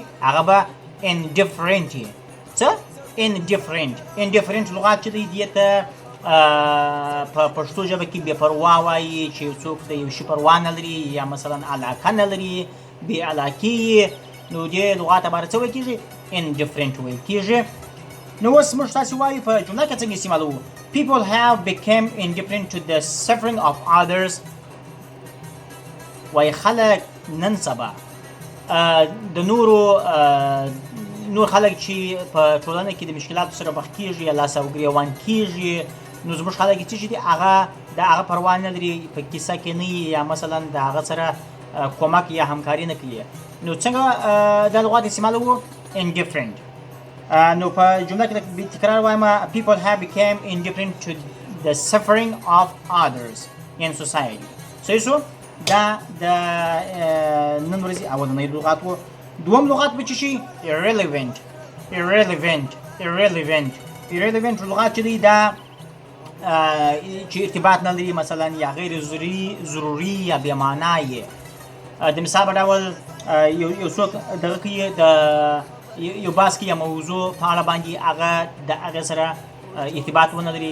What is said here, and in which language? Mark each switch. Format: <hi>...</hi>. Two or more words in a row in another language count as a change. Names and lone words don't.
<ps>هغه به indifferent وي. څه؟ indifferent لغات چې دی دې ته په پښتو ژبه کې بې پروا وایي، چې څوک د یو شي پروا نه لري یا مثلا علاقه نه لري، بې علاقې. نو دې لغات عباره څه ویل کېږي؟ indifferent ویل کېږي. نو اوس موږ تاسې وایو په جمله کې څنګه استعمالوو.</ps> <en>people have become indifferent to the suffering of others.</en> <ps>وایي خلک نن سبا د نور خلک چې په ټولنه کې د مشکلاتو سره مخ کېږي یا لاس او ګریوان کېږي، نو زموږ خلک چې دي هغه د هغه پروا نه لري، په کیسه کې نه یا مثلا د هغه سره کومک یا همکاري نه کوي. نو څنګه دا لغات استعمالوو؟ indifferent. نو په جمله کې تکرار وایم.</ps> <en>people have become indifferent to the suffering of others in society.</en> <ps>صحیح شو؟ دا د نن ورځې اولنی لغات و. دوم لغات به څه شي؟ irrelevant لغات چې دی دا چې ارتباط نه لري، مثلا یا غیر ضروري یا بې معنا یې. د مثال په ډول یو څوک دغه کوي د یو بحث کې یا موضوع په اړه باندې هغه د هغې سره ارتباط ونه لري.</ps>